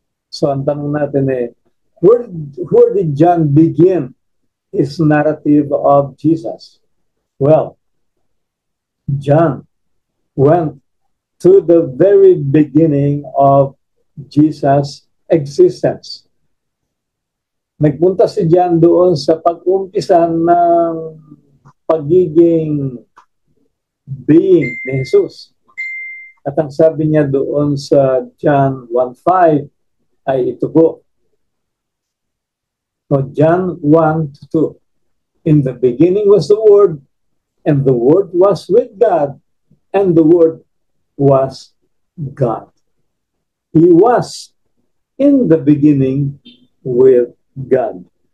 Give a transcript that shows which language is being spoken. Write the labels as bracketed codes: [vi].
[en] So [tl] ang tanong natin [en] where did John begin his narrative of Jesus? Well, John went to the very beginning of Jesus' existence. [tl] Nagpunta si John doon sa pag-umpisa ng pagiging being ni Jesus. At ang sabi niya doon sa John 1:5 ay ito po. [en] So John 1:2. In the beginning was the Word, and the Word was with God, and the Word was God. He was in the beginning with God.